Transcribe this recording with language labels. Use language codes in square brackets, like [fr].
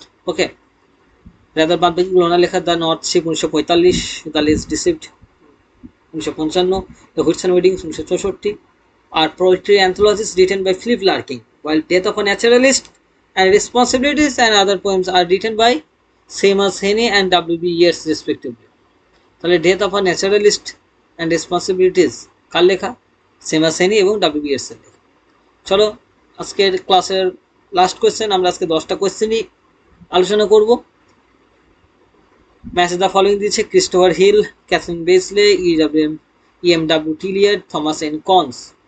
[bn] ওকে, rather বাদ বাকিগুলো ওনার লেখা। The north sheep 1945, the less deceived [en] 1955, the Whitsun wedding 1964, আর poetry anthologies written by Philip Larkin, while Death of a Naturalist and Responsibilities and Other Poems are written by Seamus Heaney and W.B. Yeats respectively. [bn] তাহলে death of a naturalist and responsibilities কার লেখা? Sheamus হেনি এবং W B এর লেখা। চলো আজকের ক্লাসের last question, আমরা আজকে 10টা কোয়েশ্চেনই আলোচনা করব। [en] match the following [bn] দিয়েছে: Christopher hill, Catherine বেসলে, ইএমডাব্লিউ টিলিয়ার্ড, Thomas N cons.